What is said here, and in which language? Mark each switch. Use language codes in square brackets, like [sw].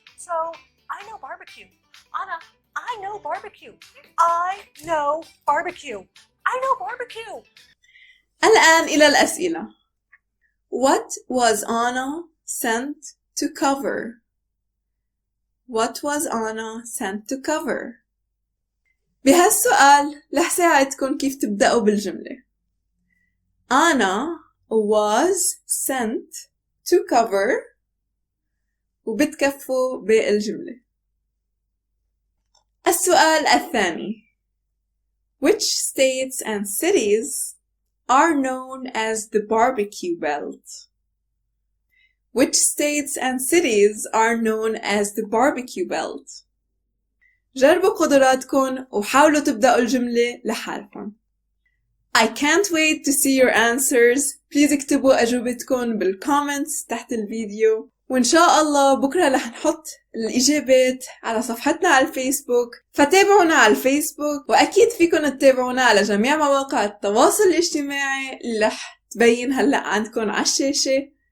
[en] So I know barbecue. Anna, I know barbecue. I know barbecue. I know barbecue. [ar] الآن إلى الأسئلة. [en] What was Anna sent to cover? What was Anna sent to cover? [ar] بهالسؤال رح ساعدكم كيف تبدأوا بالجملة. [en] Anna was sent to cover [ar] وبتكفوا بالجملة. السؤال الثاني. [en] Which states and cities are known as the barbecue belt? Which states and cities are known as the barbecue belt? [ar] جربوا قدراتكم وحاولوا تبدأوا الجملة لحالكم. [en] I can't wait to see your answers. Please [ar] اكتبوا أجوبتكم بالكومنتس تحت الفيديو. وإن شاء الله بكرة رح نحط الإجابات على صفحتنا على الفايسبوك، فتابعونا على الفايسبوك، وأكيد فيكن تتابعونا على جميع مواقع التواصل الاجتماعي اللي رح تبين هلأ عندكم على الشاشة.